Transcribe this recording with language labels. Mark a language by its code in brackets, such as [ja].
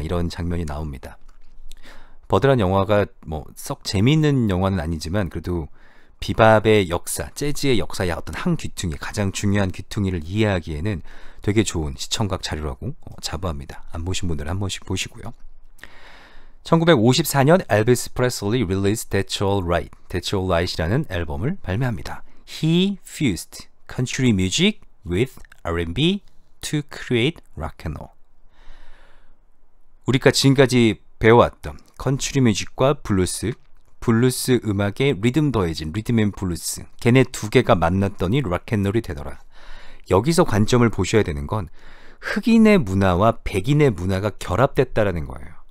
[ko] 이런 장면이 나옵니다. 버드란 영화가 뭐 썩 재미있는 영화는 아니지만 그래도 비밥의 역사, 재즈의 역사의 어떤 한 귀퉁이, 가장 중요한 귀퉁이를 이해하기에는 되게 좋은 시청각 자료라고 자부합니다. 안 보신 분들은 한 번씩 보시고요. 1954년 엘비스 프레슬리 released That's All Right, That's All Right이라는 앨범을 발매합니다. [en] He fused country music with R&B to create rock and roll. [ko] 우리가 지금까지 배워왔던 컨트리 뮤직과 블루스, 블루스 음악에 리듬 더해진 리듬 앤 블루스, 걔네 두 개가 만났더니 락앤롤이 되더라. 여기서 관점을 보셔야 되는 건 흑인의 문화와 백인의 문화가 결합됐다라는 거예요.